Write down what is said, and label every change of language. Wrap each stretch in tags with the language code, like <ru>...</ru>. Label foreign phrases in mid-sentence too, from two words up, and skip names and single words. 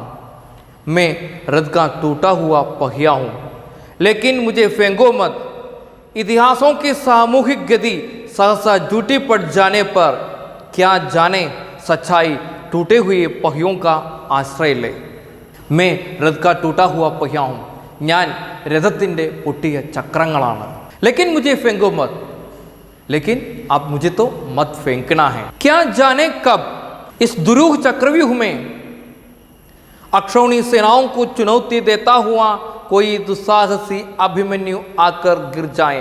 <hi>मैं रथ का टूटा हुआ पहिया हूँ, लेकिन मुझे फेंको मत. इतिहासों की सामूहिक गति सहसा झूठी पड़ जाने पर क्या जाने सच्चाई टूटे हुए पहियों का आश्रय ले. मैं रथ का टूटा हुआ पहिया हूँ,</hi> <ml>ഞാൻ രഥത്തിൻ്റെ പൊട്ടിയ ചക്രങ്ങളാണ്.</ml> <hi>लेकिन मुझे फेंको मत, लेकिन आप मुझे तो मत फेंकना है. क्या जाने कब इस दुरूह चक्रव्यूह में अक्षौणी सेनाओं को चुनौती देता हुआ कोई दुस्साहसी अभिमन्यु आकर गिर जाए.</hi>